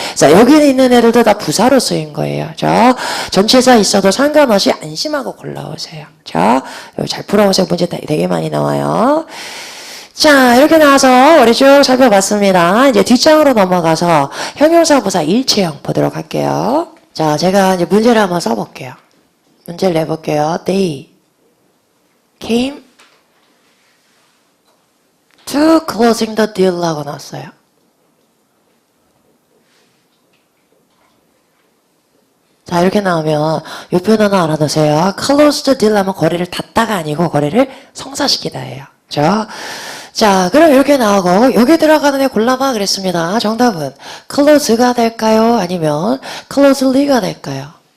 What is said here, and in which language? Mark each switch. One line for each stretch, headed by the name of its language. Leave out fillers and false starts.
Korean: 자, 여기 있는 애들도 다 부사로 쓰인 거예요. 그죠? 전치사 있어도 상관없이 안심하고 골라오세요. 자, 잘 풀어오세요. 문제 되게 많이 나와요. 자, 이렇게 나와서 우리 쭉 살펴봤습니다. 이제 뒷장으로 넘어가서 형용사 부사 일체형 보도록 할게요. 자, 제가 이제 문제를 한번 써볼게요. 문제를 내볼게요.
English: They came to closing the deal
Korean: 하고 나왔어요. 자, 이렇게 나오면 이 표현 하나 알아두세요.
English: close the deal
Korean: 하면 거래를 닫다가 아니고 거래를 성사시키다예요. 그죠? 자, 그럼 이렇게 나오고 여기 들어가는 애 골라봐 그랬습니다. 정답은 close가 될까요? 아니면 closely가 될까요?